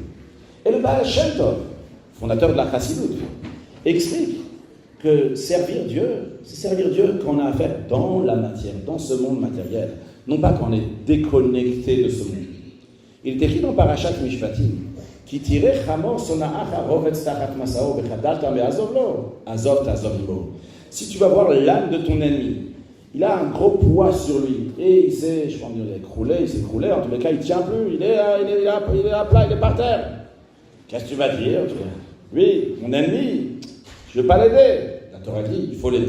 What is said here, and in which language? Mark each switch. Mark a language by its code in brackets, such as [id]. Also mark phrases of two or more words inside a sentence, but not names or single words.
[fr] Et le Baal Shem Tov, fondateur de la Chassidut, explique que servir Dieu, c'est servir Dieu quand on a affaire dans la matière, dans ce monde matériel, non pas quand on est déconnecté de ce monde. Il est écrit dans Parashat Mishpatim, [he] כי תראה חמור שנאך רבץ תחת משאו וחדלת מעזב לו עזב תעזב לו. [fr] Si tu vas voir l'âme de ton ennemi, il a un gros poids sur lui, et il s'est, je pense, il s'est écroulé, en tous les cas, il ne tient plus, il est à plat, il est par terre. Qu'est-ce que tu vas dire? Oui, mon ennemi, je ne veux pas l'aider. La Torah dit, il faut l'aider.